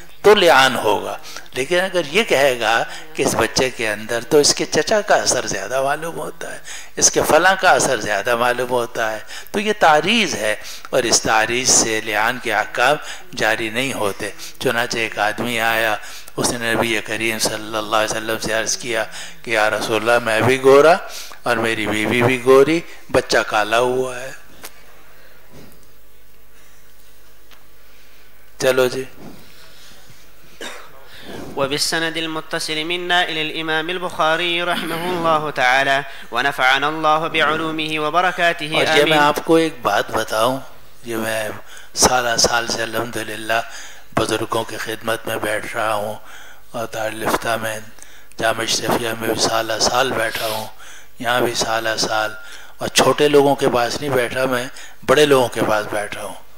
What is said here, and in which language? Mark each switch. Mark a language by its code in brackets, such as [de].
[ur] تو لعان ہوگا، لیکن اگر یہ کہے گا کہ اس بچے کے اندر تو اس کے چچا کا اثر زیادہ معلوم ہوتا ہے، اس کے فلاں کا اثر زیادہ معلوم ہوتا ہے، تو یہ تعریض ہے اور اس تعریض سے لعان کے احکام جاری نہیں ہوتے۔ چنانچہ ایک آدمی آیا، اس نے نبی کریم صلی اللہ علیہ وسلم سے عرض کیا کہ یا رسول اللہ میں بھی گورا اور میری بیوی بھی گوری، بچہ کالا ہوا ہے۔ چلو جی۔ [ar] وبالسند المتصل منا إلى الإمام البخاري رحمه الله تعالى ونفعنا الله بعلومه وبركاته [ur] اور یہ میں آپ کو ایک بات بتاؤں، یہ میں سالہ سال سے الحمدللہ بزرگوں کی خدمت میں بیٹھ رہا ہوں اور دارالفتہ میں جامع اشرفیہ میں بھی سالہ سال بیٹھا ہوں، یہاں بھی سالہ سال، اور چھوٹے لوگوں کے پاس نہیں بیٹھا، میں بڑے لوگوں کے پاس بیٹھا ہوں۔